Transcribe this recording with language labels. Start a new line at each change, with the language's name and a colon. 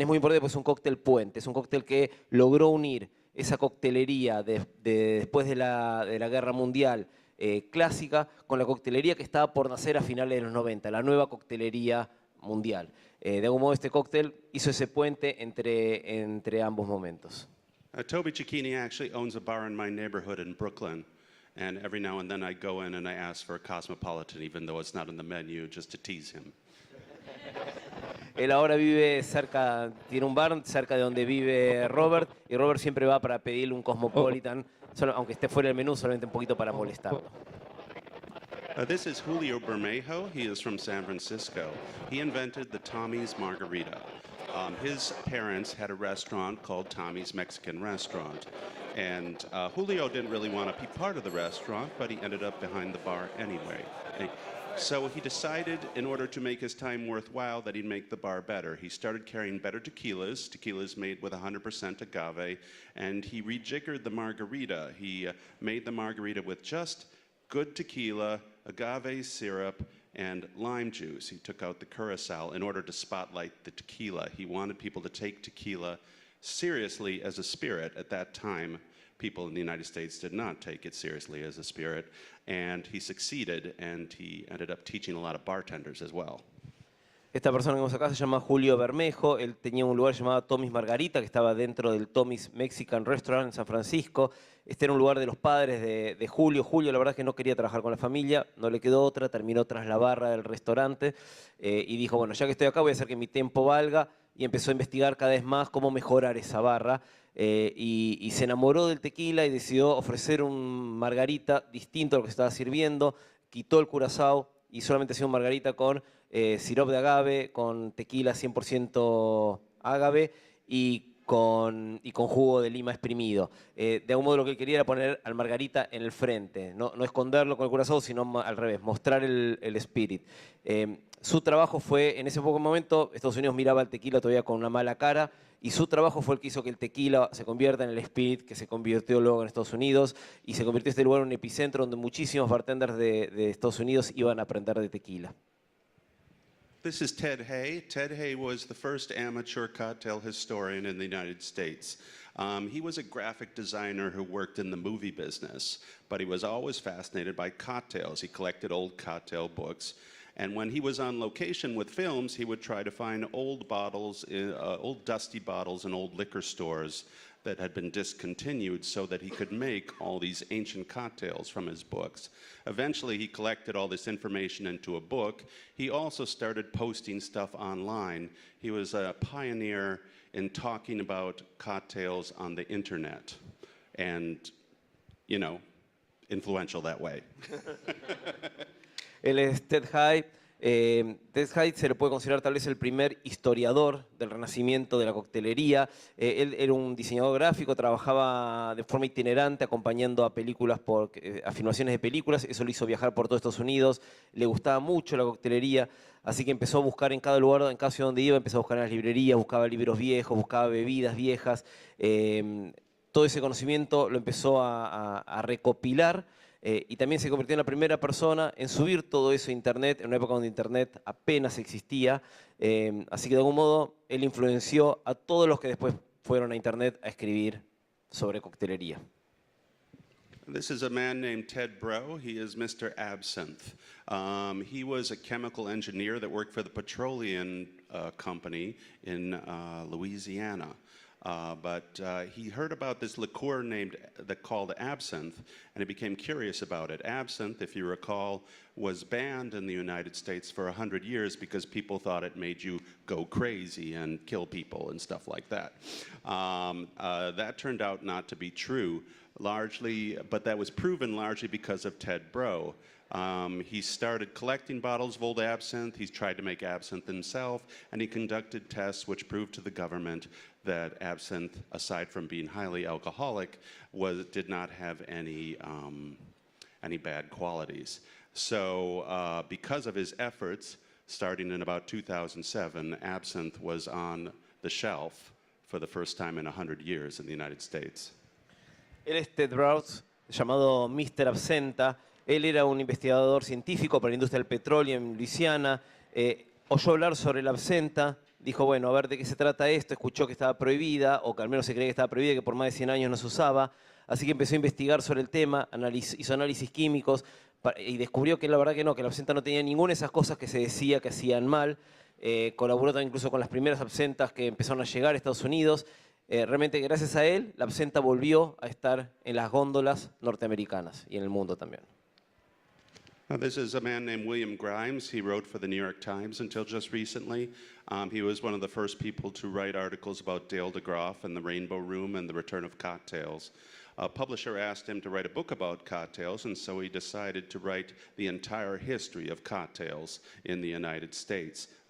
Spanish: Es muy importante porque es un cóctel puente, es un cóctel que logró unir esa coctelería después de la Guerra Mundial clásica con la coctelería que estaba por nacer a finales de los 90, la nueva coctelería mundial. De algún modo este cóctel hizo ese puente entre ambos momentos.
English: Toby Cecchini actually owns a bar in my neighborhood in Brooklyn. And every now and then I go in and I ask for a Cosmopolitan, even though it's not on the menu, just to tease him.
Spanish: Él ahora tiene un bar cerca de donde vive Robert, y Robert siempre va para pedirle un Cosmopolitan, aunque esté fuera del menú, solamente un poquito para molestarlo.
English: This is Julio Bermejo. He is from San Francisco. He invented the Tommy's Margarita. His parents had a restaurant called Tommy's Mexican Restaurant. And Julio didn't really want to be part of the restaurant, but he ended up behind the bar anyway. So he decided, in order to make his time worthwhile, that he'd make the bar better. He started carrying better tequilas made with 100% agave, and he rejiggered the margarita. He made the margarita with just good tequila, agave syrup, and lime juice. He took out the curacao in order to spotlight the tequila. He wanted people to take tequila seriously as a spirit. At that time, people in the United States did not take it seriously as a spirit, and he succeeded, and he ended up teaching a lot of bartenders as well.
Spanish: Esta persona que vemos acá se llama Julio Bermejo. Él tenía un lugar llamado Tommy's Margarita, que estaba dentro del Tommy's Mexican Restaurant en San Francisco. Este era un lugar de los padres de Julio. Julio, la verdad es que no quería trabajar con la familia, no le quedó otra, terminó tras la barra del restaurante y dijo, bueno, ya que estoy acá voy a hacer que mi tiempo valga, y empezó a investigar cada vez más cómo mejorar esa barra. Y se enamoró del tequila y decidió ofrecer un margarita distinto a lo que se estaba sirviendo. Quitó el curazao y solamente hacía un margarita con sirope de agave, con tequila 100% agave y con jugo de lima exprimido. De algún modo lo que él quería era poner al margarita en el frente, no esconderlo con el curazao, sino al revés, mostrar el spirit. Su trabajo fue, en ese poco momento, Estados Unidos miraba al tequila todavía con una mala cara, y su trabajo fue el que hizo que el tequila se convierta en el spirit que se convirtió luego en Estados Unidos, y se convirtió este lugar en un epicentro donde muchísimos bartenders de Estados Unidos iban a aprender de tequila.
English: This is Ted Hay. Ted Hay was the first amateur cocktail historian in the United States. He was a graphic designer who worked in the movie business, but he was always fascinated by cocktails. He collected old cocktail books. And when he was on location with films, he would try to find old bottles, old dusty bottles in old liquor stores that had been discontinued so that he could make all these ancient cocktails from his books. Eventually, he collected all this information into a book. He also started posting stuff online. He was a pioneer in talking about cocktails on the internet and, you know, influential that way.
Spanish: Él es Ted Hay, Ted Haidt se le puede considerar tal vez el primer historiador del renacimiento de la coctelería. Él era un diseñador gráfico, trabajaba de forma itinerante acompañando a películas, a filmaciones de películas. Eso lo hizo viajar por todo Estados Unidos. Le gustaba mucho la coctelería, así que empezó a buscar en cada lugar, en cada ciudad donde iba, empezó a buscar en las librerías, buscaba libros viejos, buscaba bebidas viejas. Todo ese conocimiento lo empezó a recopilar. Y también se convirtió en la primera persona en subir todo eso a Internet, en una época donde Internet apenas existía. Así que de algún modo él influenció a todos los que después fueron a Internet a escribir sobre coctelería.
English: This is a man named Ted Breaux. He is Mr. Absinthe. He was a chemical engineer that worked for the petroleum company in Louisiana. But he heard about this liqueur called absinthe, and he became curious about it. Absinthe, if you recall, was banned in the United States for 100 years because people thought it made you go crazy and kill people and stuff like that. That turned out not to be true, largely, but that was proven largely because of Ted Breaux. He started collecting bottles of old absinthe. He's tried to make absinthe himself, and he conducted tests which proved to the government that absinthe, aside from being highly alcoholic, did not have any bad qualities. So because of his efforts, starting in about 2007, absinthe was on the shelf for the first time in 100 years in the United States.
Spanish: Él es Ted Breaux, llamado Mr. Absenta. Él era un investigador científico para la industria del petróleo en Luisiana. Oyó hablar sobre la absenta, dijo, bueno, a ver de qué se trata esto. Escuchó que estaba prohibida, o que al menos se creía que estaba prohibida, que por más de 100 años no se usaba. Así que empezó a investigar sobre el tema, hizo análisis químicos y descubrió que la verdad que no, que la absenta no tenía ninguna de esas cosas que se decía que hacían mal. Colaboró también incluso con las primeras absentas que empezaron a llegar a Estados Unidos. Realmente gracias a él, la absenta volvió a estar en las góndolas norteamericanas y en el mundo también.
English: Now, this is a man named William Grimes. He wrote for the New York Times until just recently. He was one of the first people to write articles about Dale DeGroff and the Rainbow Room and the return of cocktails. A publisher asked him to write a book about cocktails, and so he decided to write the entire history of cocktails in the United States.